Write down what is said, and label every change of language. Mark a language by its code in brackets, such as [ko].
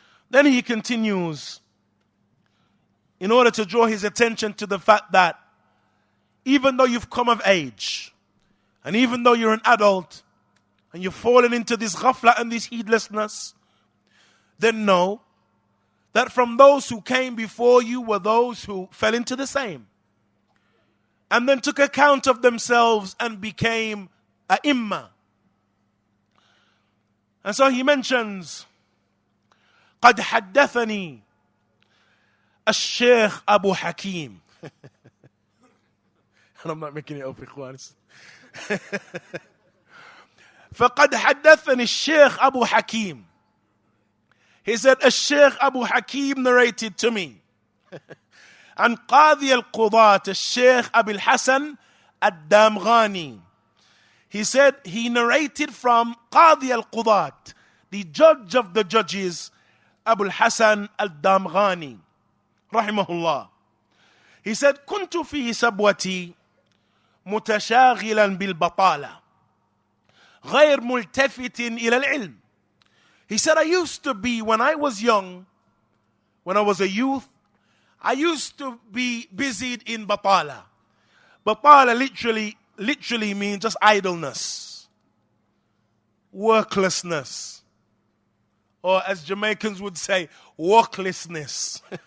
[en] Then he continues, in order to draw his attention to the fact that even though you've come of age, and even though you're an adult, and you've fallen into this ghafla and this heedlessness, then know that from those who came before you were those who fell into the same, and then took account of themselves and became a'imma. And so he mentions, [ar] قد حدثني الشيخ أبو حكيم. [en] And I'm not making it up, [ar] إخوان. فقد حدثني الشيخ أبو حكيم. [en] He said, الشيخ أبو حكيم narrated to me. [ar] عن قاضي القضاة الشيخ أبي الحسن الدامغاني. [en] He said he narrated from قاضي القضاة, the judge of the judges, Abu al-Hasan al-Damghani, rahimahullah. He said, [ar] كنت في سبوتي متشاغلا بالبطالة غير ملتفت إلى العلم. [en] He said, I used to be, when I was young, when I was a youth, I used to be busied in batala. Batala literally means just idleness, worklessness, or as Jamaicans would say, worklessness.